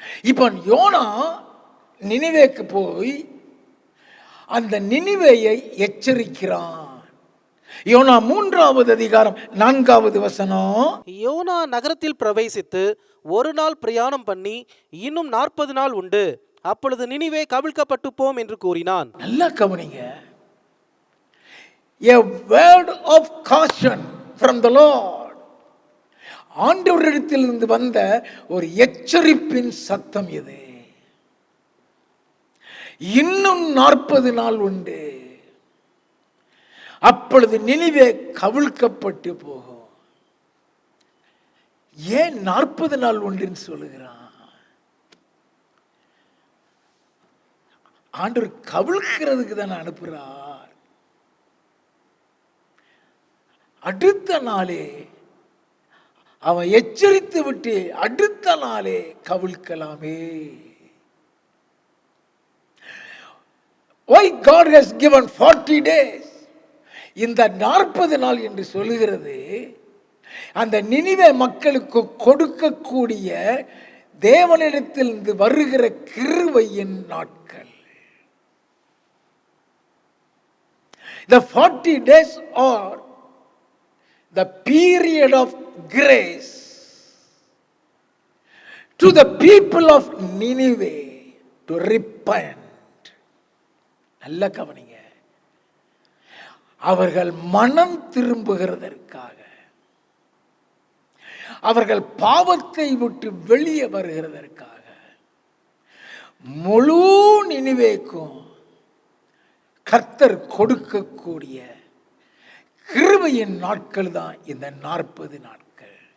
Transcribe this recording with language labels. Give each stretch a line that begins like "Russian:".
Tamil: இப்ப யோனா நினிவேக்கு போய் அந்த நினிவேயை எச்சரிக்கிறான். யோனா 3வது அதிகாரம் 4வது வசனம். யோனா நகரத்தில் பிரவேசித்து ஒரு நாள் பிரயாணம் பண்ணி இன்னும் 40 நாள் உண்டு, அப்பொழுது நினிவே கவிழ்க்கப்பட்டு போம் என்று கூறினான். நல்லா கவனிங்க.
English: A word of caution from the Lord.
Tamil: ஆண்டவரிடத்திலிருந்து வந்த ஒரு எச்சரிப்பின் சத்தம் இது. இன்னும் 40 நாள் உண்டு, அப்பொழுது நினிவே கவிழ்க்கப்பட்டு போகும். ஏன் 40 நாள் உண்டுன்னு சொல்லுகிறான்? ஆண்டவர் கவிழ்க்கிறதுக்கு தான் அனுப்புறார். அடுத்த நாளே அவன் எச்சரித்து விட்டு அடுத்த நாளே கவிழ்க்கலாமே.
English: Why God has given 40 days?
Tamil: இந்த 40 நாள் என்று சொல்லுகிறது அந்த நினிவே மக்களுக்கு கொடுக்கக்கூடிய தேவனிடத்திலிருந்து வருகிற கிருபையின் நாட்கள்.
English: The 40 days are the period of grace to the people of Nineveh to repent.
Tamil: நல்ல கவனிங்க. அவர்கள் மனம் திரும்புகிறதற்காக, அவர்கள் பாவத்தை விட்டு வெளியே வருகிறதற்காக முழு நினிவேக்கும் கர்த்தர் கொடுக்கக்கூடிய கிருபையின் நாட்கள் தான் இந்த 40 நாட்கள்.